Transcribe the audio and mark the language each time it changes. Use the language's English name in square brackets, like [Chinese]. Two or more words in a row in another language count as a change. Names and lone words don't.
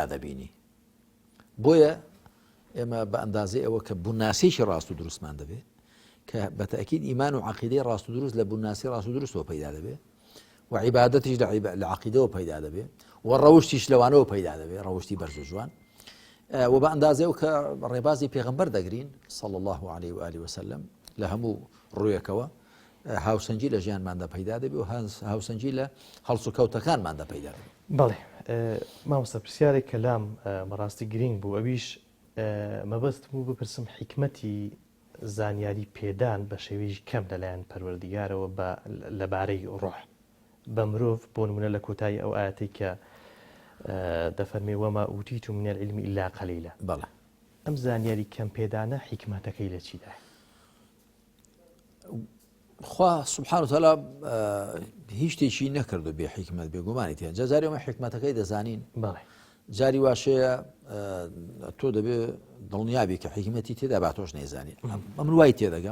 [Central Kurdish] دەبینی بۆیە ئێمە بە ئەندازەی ئەوە کە بووناسیێکی ڕاست و دروستمان دەبێت کە بەتەئکید ئیمان و عەقیدەی ڕاست و دروست لە بووناسی ڕاست و دروستەوە پەیدا دەبێت و عیبادەتیش لە عەقیدەوە پەیدا دەبێت و ڕەوشتیش لەوانەوە پەیدا دەبێت ڕەوشتی بەرز و جوان و بە ئەندازەیەوە کە ڕێبازی پێغەمبەر دەگرین [Arabic] صلی الله عليه وآله وسلم [Central Kurdish] لە هەموو ڕوویەکەوە هاوسەنجی لە ژیانماندا پەیدا دەبێت و هاوسەنجی لە هەڵس و کەوتەکانماندا پەیدا دەبێت. بەڵێ مامۆستا پرسیارێک کەلام بەڕاستی گرنگ بوو ئەویش مەبەستم بوو بپرسم حیکمەتی زانیاری پێدان بە شێوەیەکی کەم لەلایەن پەروەردگارەوە لەبارەی ڕۆح بە مرۆڤ بۆ نمونە لە کۆتایی ئەو ئاەتەی کە دەفەرمێ [Arabic] وەما ئوتیتم من العلم إلا قليلا [Central Kurdish] بەڵێ ئەم زانیاری کەم پێدانە حیکمەتەکەی لە چیدا؟ خوا [Arabic] سبحانه وتعالى [Central Kurdish] هیچ شتێکی نەکردو بێ حیکمەت بێگومانی تێن جاری ئەمە حیکمەتەکەی دەزانین بەڵێ جاری واشەیە تۆ دەبێ دڵنیابی کە حیکمەتی تێدا با تۆش نەیزانی ئەمن وای تێدەگەم